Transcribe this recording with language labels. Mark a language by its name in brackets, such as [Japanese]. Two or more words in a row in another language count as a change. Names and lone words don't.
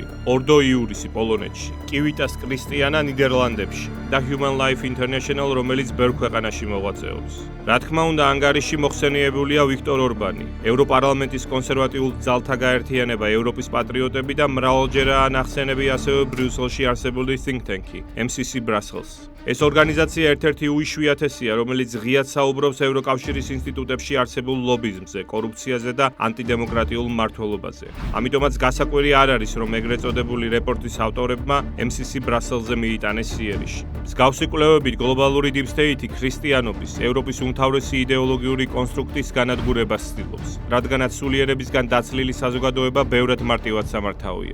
[Georgian] Ordo Iuris პოლონეთში, Civitas Christiana ნიდერლანდებში და Human Life International, რომელიც ბევრ ქვეყანაში მოღვაწეობს. რა თქმა უნდა, ანგარიში მოხსენიებულია ვიქტორ ორბანი, ევროპარლამენტის კონსერვატიულ ძალთა გაერთიანება, ევროპის პატრიოტები და მრავალჯერაა ნახსენები ასევე ბრიუსელში არსებული [English] think tank- [Georgian] ი, MCC Brussels. ეს ორგანიზაცია ერთ-ერთი უიშვიათესია, რომელიც ღიად საუბრობს ევროკავშირის ინსტიტუტებში არსებულ ლობიზმზე, კორუფციაზე და ანტიდემოკრატიულ მმართველობაზე. ამიტომაც გასაკვირი არ არის, რომ ეგრეთ წოდებული რეპორტის ავტორებმა MCC Brussels-ზე მიიტანეს იერიში. მსგავსი კვლევებით გლობალური [English] Deep State [Georgian] ქრისტიანობის, ევროპის უმთავრესი იდეოლოგიური კონსტრუქტის განადგურებას ცდილობს, რადგანაც სულიერებისგან დაცლილი საზოგადოება ბევრად მარტივად სამართავია.